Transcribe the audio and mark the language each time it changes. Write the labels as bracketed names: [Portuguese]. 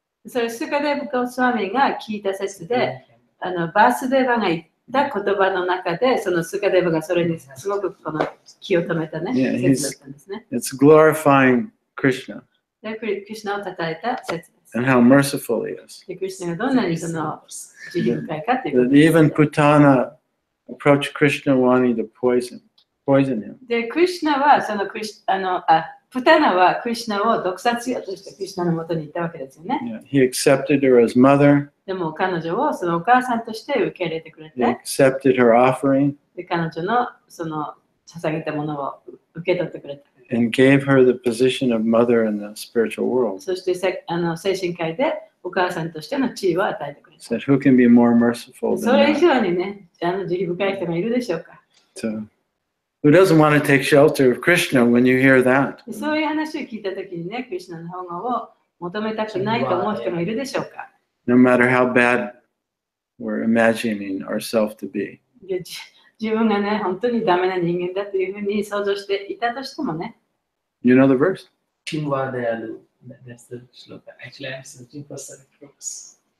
[Japanese] それ、スカデブ・ゴスワミが聞いた説で、バースデーバが言った言葉の中で、そのスカデブがそれにすごくこの気を止めたね、説だったんですね。 [English] It's glorifying Krishna [Japanese] で、クリシュナを称えた説です。 [English] and how merciful he is. [Japanese] で、クリシュナがどんなにその慈悲深いかというこ [English] That [Japanese] とです。 [English] even Putana approached Krishna wanting to poison him. [Japanese] で、クリシュナはそのプタナはクリシュナを毒殺しようとしてクリシュナのもとに行ったわけですよね。 [English] Yeah, he accepted her as mother. [Japanese] でも彼女をそのお母さんとして受け入れてくれ [English] He [Japanese] て、 [English] accepted her offering [Japanese] で彼女のその捧げたものを受け取ってくれた。 [English] and gave her the position of mother in the spiritual world. [Japanese] そして精神界でお母さんとしての地位を与えてくれた。 [English] Said, who can be more merciful [Japanese] そ [English] than [Japanese] れ以 [English] that? [Japanese] 上にね、慈悲深い人がいるでしょうか。 [English] So, who doesn't want to take shelter of Krishna when you hear that? [Japanese] でそういう話を聞いたときにね、クリシュナの保護を求めたくないと思う人がいるでしょうか。 [English] No matter how bad we're imagining ourselves to be. [Japanese] で自分がね、本当にダメな人間だというふうに想像していたとしてもね。 [English] You know the verse? caidya-adayah. That's the shloka. Actually, I'm searching for certain books.